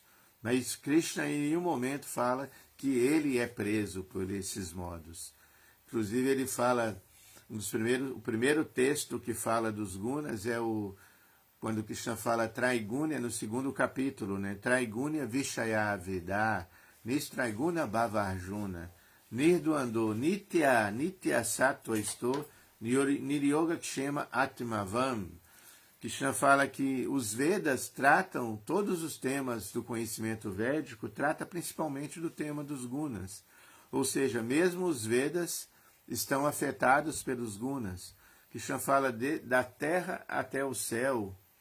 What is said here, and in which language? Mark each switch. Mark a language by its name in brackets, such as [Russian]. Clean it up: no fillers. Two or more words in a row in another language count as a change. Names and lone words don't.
[Portuguese] Mas Krishna em nenhum momento fala que ele é preso por esses modos. Inclusive ele fala, o primeiro texto que fala dos gunas é quando Krishna fala Traigunya no segundo capítulo, né? [Sanskrit] Traigunya Vishaya Veda, Nistraiguna Bhava Arjuna, Nirduando Nitya Sattva Esto, Niryoga Kshema Atmavam. [Portuguese] Krishna fala que os Vedas tratam, todos os temas do conhecimento védico, trata principalmente do tema dos gunas. Ou seja, mesmo os Vedas estão afetados pelos gunas. Krishna fala da terra até o céu.